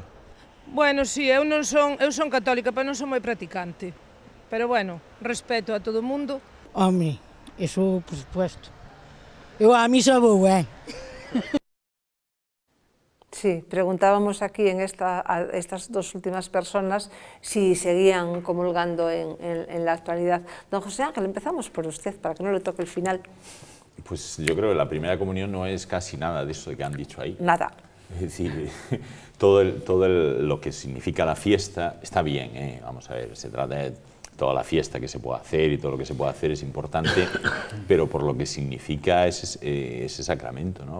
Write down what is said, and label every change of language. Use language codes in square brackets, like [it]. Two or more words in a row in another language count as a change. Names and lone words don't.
[gl] Bueno, sí, eu son católica, pero non son moi practicante. Pero bueno, respeto a todo o mundo. Home, eso, [es] por supuesto. [gl] Eu a misa vou, [es] Sí, preguntábamos aquí a estas dos últimas personas si seguían comulgando en la actualidad. Don José Ángel, empezamos por usted, para que no le toque el final. Pues yo creo que la primera comunión no es casi nada de eso que han dicho ahí. Nada. Es decir, todo lo que significa la fiesta está bien, vamos a ver, se trata de toda la fiesta que se puede hacer y todo lo que se puede hacer es importante, pero por lo que significa ese sacramento, ¿no?